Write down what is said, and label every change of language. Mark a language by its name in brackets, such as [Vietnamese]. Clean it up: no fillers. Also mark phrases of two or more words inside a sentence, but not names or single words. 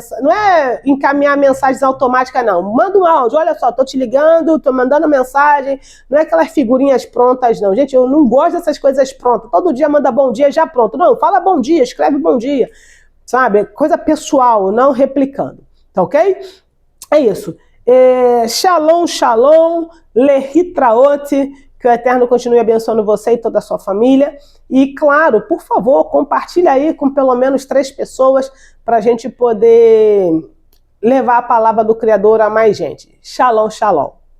[Portuguese] Não é encaminhar mensagens automáticas, não. Manda um áudio, olha só, tô te ligando, tô mandando mensagem. Não é aquelas figurinhas prontas, não. Gente, eu não gosto dessas coisas prontas. Todo dia manda bom dia já pronto. Não, fala bom dia, escreve bom dia. Sabe? Coisa pessoal, não replicando. Tá ok? É isso. [Hebrew] שלום שלום להתראות, [Portuguese] que o Eterno continue abençoando você e toda a sua família. E, claro, por favor, compartilha aí com pelo menos 3 pessoas para a gente poder levar a palavra do Criador a mais gente. [Hebrew] שלום שלום.